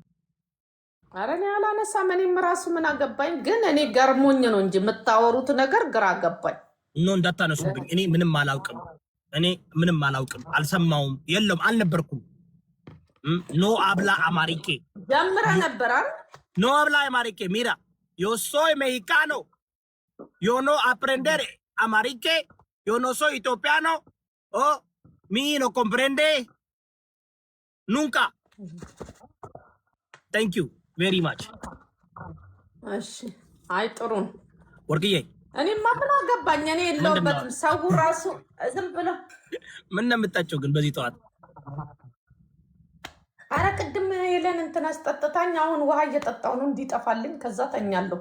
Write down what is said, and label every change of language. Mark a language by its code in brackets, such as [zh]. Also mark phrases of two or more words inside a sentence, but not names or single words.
[am] ኧረ እኔ አላነሳም። እኔም ራሱ ምን አገባኝ፣ ግን እኔ ገርሞኝ ነው እንጂ የምታወሩት ነገር ግራ አገባኝ። ኖ እንዳታነሱብኝ። እኔ ምንም አላውቅም። አልሰማውም፣ የለም አልነበርኩም። [es] no habla amárico [am] ጀምረ ነበር አይደል? [es] no habla amárico mira yo soy mexicano, yo no aprender amarique, yo no soy etiopiano, oh, mi no comprende nunca. [en] Thank you very much. [am] እሺ አይ ጥሩን ወርቅዬ እኔማ ምን አገባኝ። እኔ የለውበትም። ሰው ራሱ ዝም ብሎ ምን ነው የምታጨው ግን በዚህ ጠዋት? አረ ቅድም ሄለን እንትን አስጠጥታኝ አሁን ውሃ እየጠጣሁ ነው እንዲጠፋልኝ፣ ከዛ ተኛለሁ።